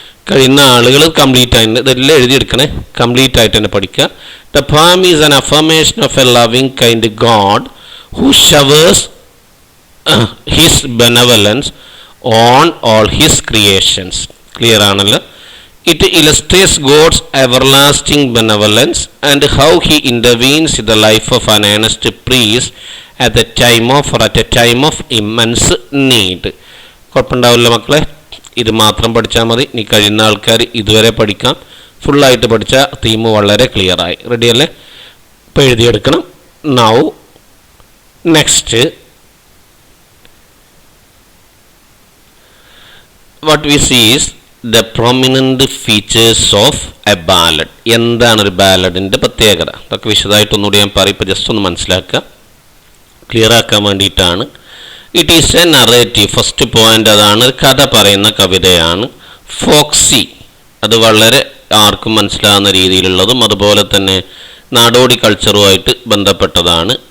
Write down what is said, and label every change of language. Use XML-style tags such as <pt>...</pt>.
<ml>കഴിയുന്ന ആളുകൾ കംപ്ലീറ്റ് ആയിട്ട് ഇതെല്ലാം എഴുതിയെടുക്കണേ, കംപ്ലീറ്റ് ആയിട്ട് തന്നെ പഠിക്കുക.</ml> <en>The poem is an affirmation of a loving kind God who showers his benevolence on all his creations.</en> <ml>Clear ആണല്ലോ?</ml> <en>It illustrates God's everlasting benevolence and how he intervenes in the life of an earnest priest at a time of immense need.</en> <ml>കുഴപ്പമുണ്ടാവില്ല മക്കളെ, ഇത് മാത്രം പഠിച്ചാൽ മതി. ഇനി കഴിയുന്ന ആൾക്കാർ ഇതുവരെ പഠിക്കാം. ഫുള്ളായിട്ട് പഠിച്ചാൽ തീം വളരെ ക്ലിയറായി. റെഡിയല്ലേ? ഇപ്പോൾ എഴുതിയെടുക്കണം.</ml> <en>Now next, what we see is the prominent features of a ballad.</en> <ml>എന്താണ് ഒരു ബാലഡിൻ്റെ പ്രത്യേകത? അതൊക്കെ വിശദമായിട്ട് ഒന്നുകൂടി ഞാൻ പറയും. ഇപ്പോൾ ജസ്റ്റ് ഒന്ന് മനസ്സിലാക്കുക, ക്ലിയർ ആക്കാൻ വേണ്ടിയിട്ടാണ്.</ml> <en>It is a narrative. First point</en> <ml>അതാണ്, കഥ പറയുന്ന കവിതയാണ്. ഫോക്സി, അത് വളരെ ആർക്കും മനസ്സിലാകുന്ന രീതിയിലുള്ളതും അതുപോലെ തന്നെ നാടോടി കൾച്ചറുമായിട്ട് ബന്ധപ്പെട്ടതാണ്.</ml>